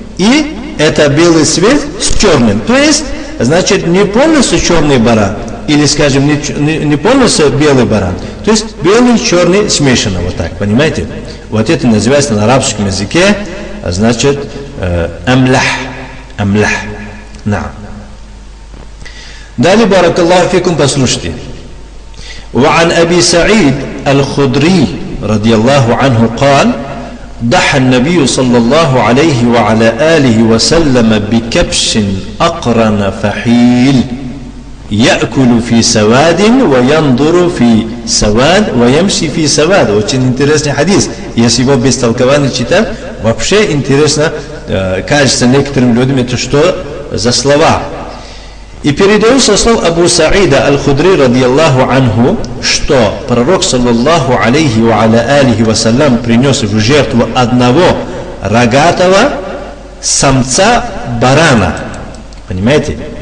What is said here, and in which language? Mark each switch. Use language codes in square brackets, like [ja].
[ru] И это белый цвет с черным. То есть, значит, не полностью черный баран, или, скажем, не полностью белый баран. То есть, белый и черный смешано, вот так, понимаете? Вот это называется на арабском языке, значит, амлях. Амлях. На. Далее, баракаллаху фикум, послушайте. [ar] وعن أبي سعيد الخدري رضي الله عنه قال ضحى النبي صلى الله عليه وعلى آله وسلم بكبش أقرن فحيل يأكل في سواد وينظر في سواد ويمشي في سواد. [ru] Очень интересный хадис. Если его без толкования читать, вообще интересно кажется некоторым людям, это что за слова. И передается слов Абу Саида Аль-Худри радiyallahu анху, что пророк саллаллаху алейхи ва аля алихи вассалям принес в жертву одного рогатого самца барана. Понимаете?